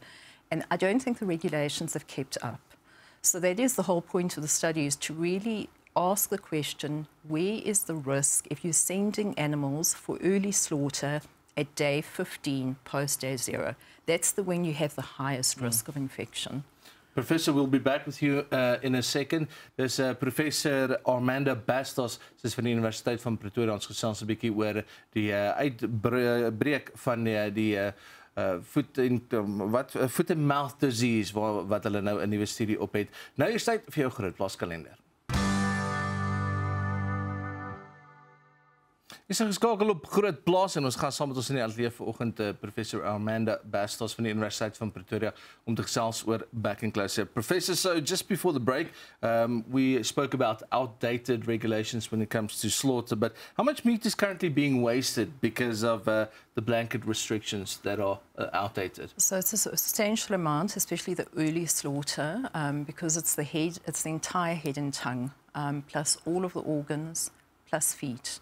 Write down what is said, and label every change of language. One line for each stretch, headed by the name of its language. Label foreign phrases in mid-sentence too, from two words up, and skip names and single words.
English: And I don't think the regulations have kept up. So that is the whole point of the study, is to really ask the question, where is the risk if you're sending animals for early slaughter at day 15 post day 0? That's when you have the highest risk of infection. Professor, we'll be back with you in a second.
Afrikaans: There's Professor Armanda Bastos, sy's van die Universiteit van Pretoria. Ons gesels 'n bietjie oor die uitbreek van die
English: foot and mouth disease
Afrikaans: wat hulle nou 'n nuwe studie op het. Nou is tyd vir jou grootplaas kalender. Ons is geskakel op Grootplaas en ons gaan saam met ons in die ateljee vanoggend Professor Armanda Bastos van die Universiteit van Pretoria om te gesels oor bek-en-klouseer.
English: Professor, so just before the break, we spoke about outdated regulations when it comes to slaughter, but how much meat is currently being wasted because of the blanket restrictions that are outdated? So it's a substantial amount, especially the early slaughter, because it's the head, it's the entire head and tongue, plus all of the organs, plus feet.